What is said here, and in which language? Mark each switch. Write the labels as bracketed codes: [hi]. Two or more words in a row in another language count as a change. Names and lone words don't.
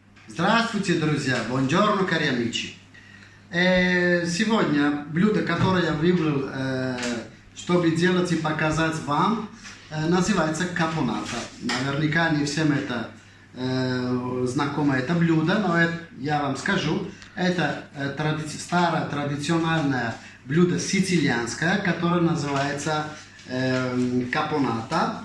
[ru] Здравствуйте, друзья! [it] Buongiorno, cari amici! [ru] Сегодня блюдо, которое я выбрал, чтобы делать и показать вам, называется капоната. Наверняка не всем это знакомо это блюдо, но я вам скажу, это старое традиционное блюдо сицилианское, которое называется капоната.